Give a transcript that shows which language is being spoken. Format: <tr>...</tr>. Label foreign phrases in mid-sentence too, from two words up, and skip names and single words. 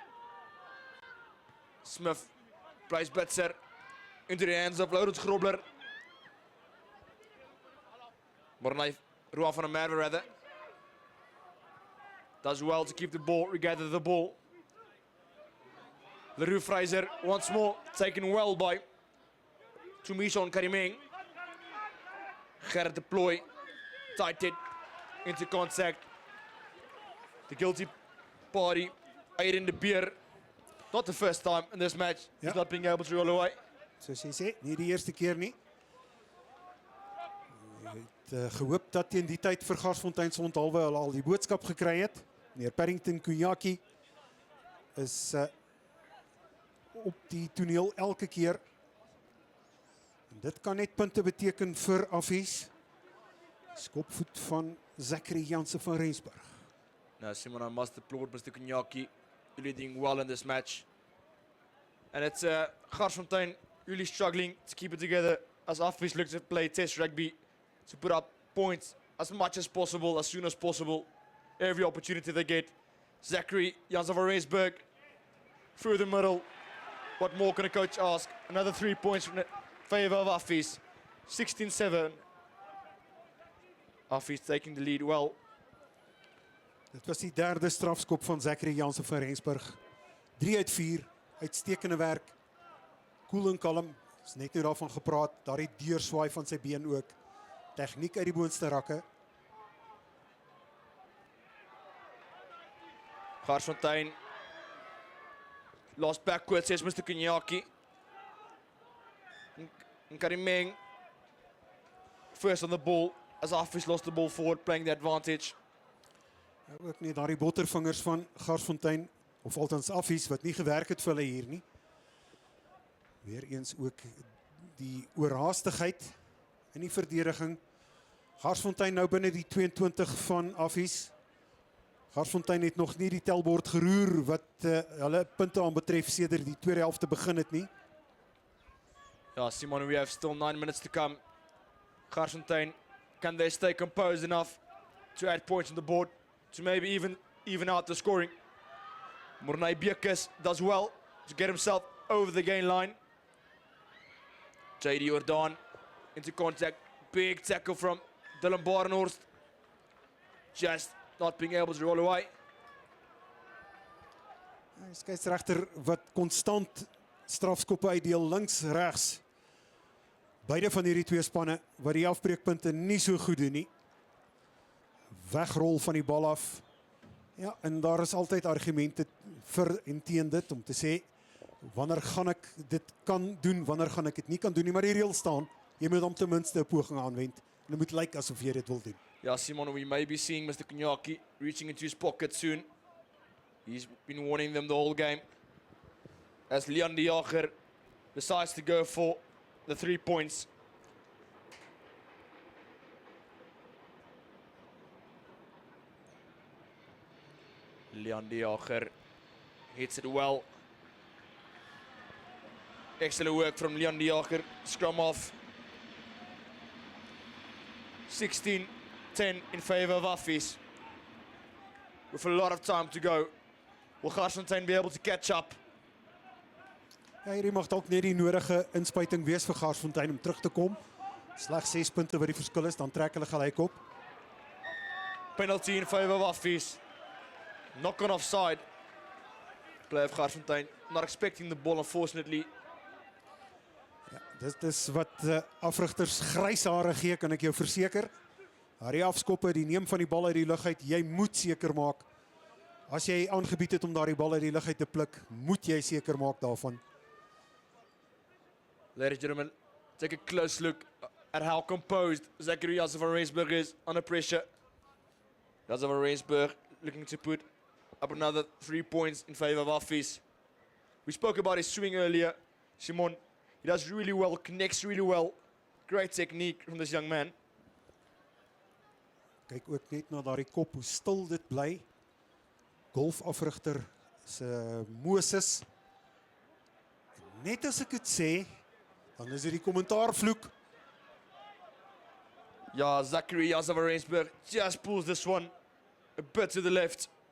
<en>Smith plays Betzer into the hands of Laurens Grobler. Mornay Roa van der Merwe rather. Does well to keep the ball, regather the ball. Leroux Fraser once more taken well by Tumishon Karimeng. Gerrit de Plooi tighted into contact. The guilty party, Aiden de Beer. Not the first time in this match. He's not being able to roll away.</en> <af>Soos jy sê, nie die eerste keer nie. Hy het gehoop dat teen die tyd vir Garsfontein se onthalwe al die boodskap gekry het. Meneer Perrington Kuyaki is op die toneel elke keer. En dit kan net punte beteken vir Affies. Skopvoet van Zachary Jansen van Rensburg.</af> <en>Now, Simon, I must applaud Mr. Kuyaki. Really doing well in this match. And it's Garsfontein really struggling to keep it together as Affies looks to play test rugby to put up points as much as possible, as soon as possible. Every opportunity they get. Zachary Jansen van Rensburg through the middle. What more can a coach ask? Another 3 points in favor of Affies. 16-7. Affies taking the lead well.</en> <af>Dit was die derde strafskop van Zachary Jansen van Rensburg. 3 uit 4, uitstekende werk. Koel en kalm, is net nou daarvan gepraat, daardie deurswaai van sy been ook. Tegniek uit die boonste rakke.</af> <en>Garsfontein. Lost backwards, says Mr. Kenyaki. Karimeng. First on the ball, as Affies lost the ball forward, playing the advantage.</en> <af>Ook nie daardie bottervingers van Garsfontein, of althans Affies, wat nie gewerk het vir hulle hier nie. Weereens ook die oorhaastigheid in die verdediging. Garsfontein nou binne die 22 van Affies. Garsfontein het nog nie die telbord geroer wat hulle punte aan betref sedert die tweede helfte begin het nie.</af> <en>Yeah, Simon, we have still 9 minutes to come. Garsfontein, can they stay composed enough to add points on the board to maybe even out the scoring? Mornay Biekus does well to get himself over the gain line. JD Ordan into contact. Big tackle from Dylan Barnhorst. Just not being able to roll away.</en> <af>Hy skeieregter wat konstant strafskoppe uitdeel links, regs. Beide van hierdie twee spanne wat die afbreekpunte nie so goed doen nie. Wegrol van die bal af. Ja, en daar is altyd argumente vir en teen dit om te sê wanneer gaan ek dit kan doen, wanneer gaan ek dit nie kan doen nie, maar die reël staan, jy moet om ten minste 'n poging aanwend. En dit moet lyk asof jy dit wil doen.</af> <en>Yeah, Simon, we may be seeing Mr. Kenyaki reaching into his pocket soon. He's been warning them the whole game. As Leon de Jager decides to go for the 3 points. Leon de Jager hits it well. Excellent work from Leon de Jager. Scrum off. 16-10 in favor of Affies. With a lot of time to go. Will Garsfontein be able to catch up?</en> <af>Ja, hierdie mag dalk net die nodige inspuiting wees vir Garsfontein om terug te kom. Slegs 6 punte wat die verskil is, dan trek hulle gelyk op.</af> <en>Penalty in favor of Affies. Knock on offside. Play of Garsfontein. Not expecting the ball, unfortunately.</en> <af>Ja, dit is wat afrigters grys hare gee, kan ek jou verseker. Daardie afskoppe, die neem van die bal uit die lug uit, jy moet seker maak. As jy aangebied het om daardie bal uit die lug uit te pluk, moet jy seker maak daarvan.</af> <en>Ladies and gentlemen, take a close look at how composed Zachary Jasser van Rensburg is under pressure. Jasser van Rensburg looking to put up another 3 points in favor of Affies. We spoke about his swing earlier. Simon, he does really well, connects really well. Great technique from this young man.</en> <af>Kyk ook net na daardie kop, hoe stil dit bly. Golfafrigter se Moses. Net as ek dit sê, dan is dit die kommentaarvloek.</af> <en>Yeah, Zachary Jasser van Rensburg just pulls this one a bit to the left.</en>